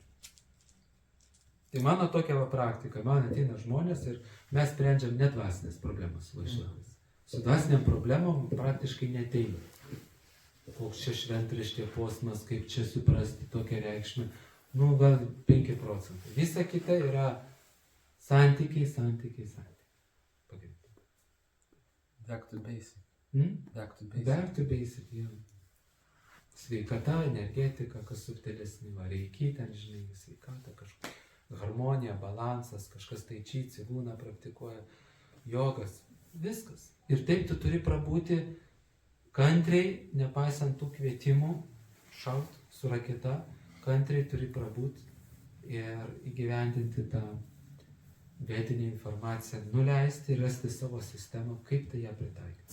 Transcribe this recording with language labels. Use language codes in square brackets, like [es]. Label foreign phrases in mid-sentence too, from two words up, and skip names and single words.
[lt] Tai mano tokia praktika, man ateina žmonės ir mes sprendžiam nedvasinės problemas su vaišnavais. Su dvasiniam problemom praktiškai neteina. Koks čia šventraštė posmas, kaip čia suprasti tokią reikšmę. Gal 5%. Visa kita yra santykiai. [en] Back to basic. Back to basic, [lt] jau. Sveikata, energetika, kas subtilesnį vareikį, ten žinai, sveikata, kažkokia harmonija, balansas, kažkas tai čį, cigūną praktikuoja, jogas, viskas. Ir taip tu turi prabūti kantriai, nepaisant tų kvietimų, šaut su raketa, kantriai turi prabūti ir įgyvendinti tą vedinę informaciją, nuleisti ir rasti savo sistemą, kaip tai ją pritaikyti.